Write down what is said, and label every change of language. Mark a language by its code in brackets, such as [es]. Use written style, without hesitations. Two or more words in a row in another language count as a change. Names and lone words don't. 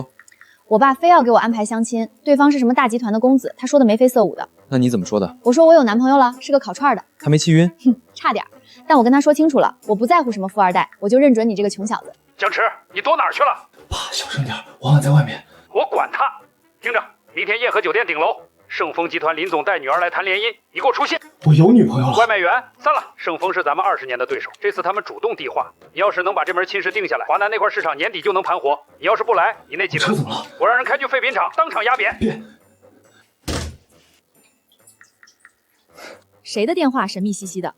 [zh] 我爸非要給我安排相親，對方是什麼大集團的公子，他說的眉飛色舞的。那你怎麼說的？我說我有男朋友了，是個烤串的。他没氣暈？哼，差點。但我跟他說清楚了，我不在乎什麼富二代，我就認準你這個窮小子。江池，你躲哪兒去了？爸，小聲點，王婉在外面。我管他！听着，明天雁河酒店頂樓，盛豐集团林總帶女兒來談聯姻，你給我出現。我有女朋友了。外賣員散了，盛豐是咱們20年的對手，這次他們主動遞話，你要是能把這門親事定下來，華南那塊市場年底就能盤活。你要是不來，你那幾車怎麼了？我讓人開去廢品廠，當場壓扁。別。誰的電話神秘兮兮的？